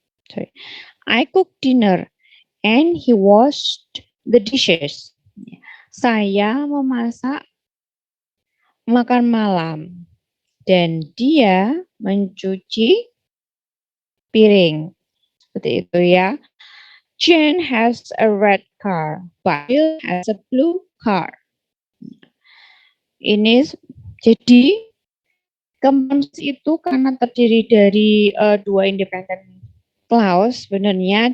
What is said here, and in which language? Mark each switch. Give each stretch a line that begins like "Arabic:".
English: Sorry, I cooked dinner and he washed the dishes.
Indonesian: Saya memasak makan malam dan dia mencuci piring. Seperti itu ya.
English: Jane has a red car, but Bill has a blue car.
Indonesian: Ini jadi compounds itu karena terdiri dari dua independent clause sebenarnya.